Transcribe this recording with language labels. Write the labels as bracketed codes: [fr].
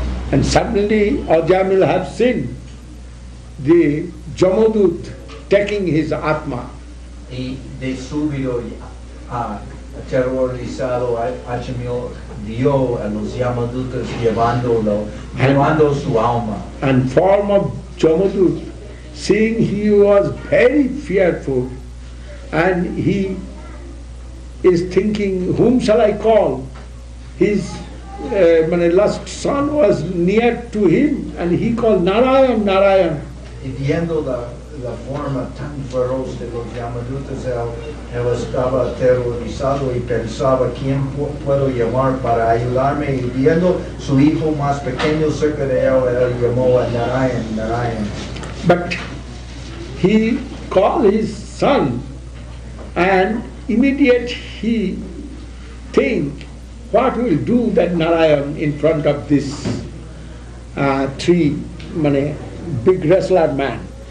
[en] and suddenly Ajamil have seen the Jamadut taking his Atma. [es] y de súbito aterrorizado Ajamil vio a los Yamadutas llevando su alma. [en] And form of Jamadut, seeing he was very fearful, and he is thinking, whom shall I call? His last son was near to him, and he called Narayan, Narayan. [es] Y viendo la forma tan feroz de los Yamadutas, él estaba aterrorizado y pensaba, ¿quién puedo llamar para ayudarme? Y viendo su hijo más pequeño cerca de él llamó a Narayan, Narayan. [en] But he called his son, and immediate he think, what will do that Narayan in front of this 3 big wrestler man?